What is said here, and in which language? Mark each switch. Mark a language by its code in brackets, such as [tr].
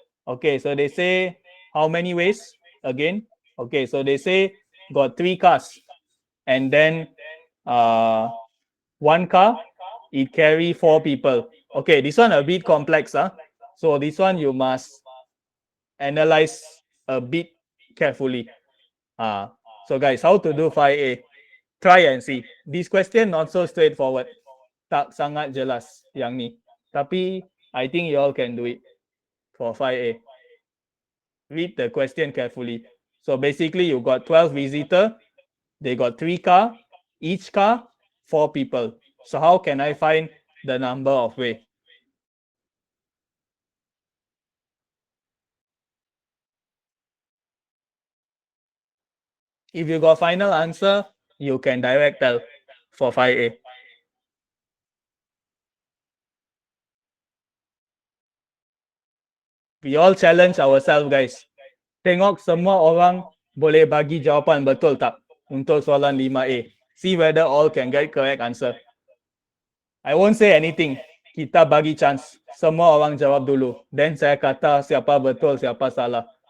[en] Okay, so they say how many ways again? Okay, so they say got 3 cars, and then one car, it carry 4 people. Okay, this one a bit complex, huh? So this one you must analyze a bit carefully. So guys, how to do 5A? Try and see. This question not so straightforward. [ms] Tak sangat jelas yang ni. [en] Tapi I think you all can do it for 5A. Read the question carefully. So basically you got 12 visitor, they got 3 car, each car 4 people. So how can I find the number of way? If you got final answer, you can direct tell for 5A. We all challenge ourselves guys. [ms] Tengok semua orang boleh bagi jawapan betul tak untuk soalan 5A. [en] See whether all can get correct answer. I won't say anything. [ms] Kita bagi chance. Semua orang jawab dulu. Then saya kata siapa betul, siapa salah.